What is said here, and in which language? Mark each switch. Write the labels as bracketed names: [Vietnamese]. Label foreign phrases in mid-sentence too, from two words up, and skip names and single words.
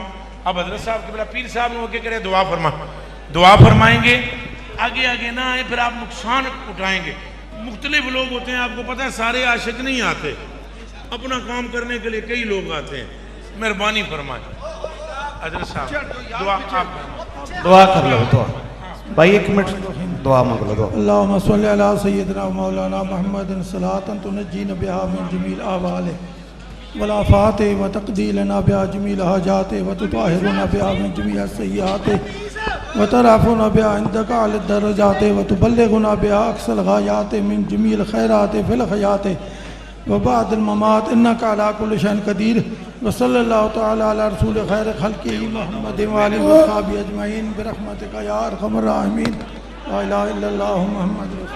[Urdu] اب حضرت صاحب کے بڑا پیر صاحب نے ہو کے کرے دعا فرمائیں گے، آگے آگے نہ آئے پھر آپ نقصان اٹھائیں گے. مختلف لوگ ہوتے ہیں، آپ کو پتا ہے سارے عاشق نہیں آتے، اپنا کام کرنے کے لیے کئی لوگ آتے ہیں. مہربانی فرمائے حضرت صاحب، دعا آپ دعا کر لو، دعا بھائی، 1 منٹ دعا مانگ لو. दुआ [Arabic] اللهم صل على سيدنا مولانا محمد صلاة تنجينا بها من جميع الأهوال والآفات وتقضي لنا بها جميع الحاجات وتطهرنا بها من جميع السيئات وترفعنا بها عندك أعلى الدرجات وتبلغنا بها أقصى الغايات من جميع الخيرات في الحياة وبعد الممات إنك على كل شيء قدير وصلى الله تعالى على رسول خير خلقه محمد وآله وصحبه أجمعين برحمتك يا أرحم الراحمين. لا إله إلا الله محمد